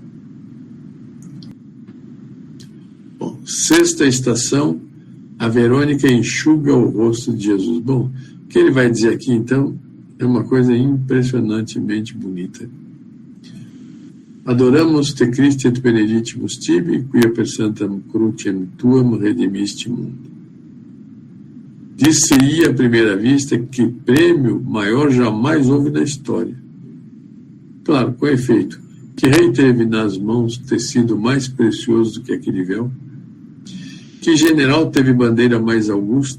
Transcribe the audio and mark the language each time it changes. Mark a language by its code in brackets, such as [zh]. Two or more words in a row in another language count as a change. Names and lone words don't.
[pt] Bom, sexta estação, a Verônica enxuga o rosto de Jesus. Bom, o que ele vai dizer aqui, então, é uma coisa impressionantemente bonita. [la] Adoramos te Christe et benedictimus tibi, quia per santam crucem tuam redimiste mundo. [pt] Disse-ia à primeira vista que prêmio maior jamais houve na história. Claro, com efeito, que rei teve nas mãos tecido mais precioso do que aquele véu? Que general teve bandeira mais augusta?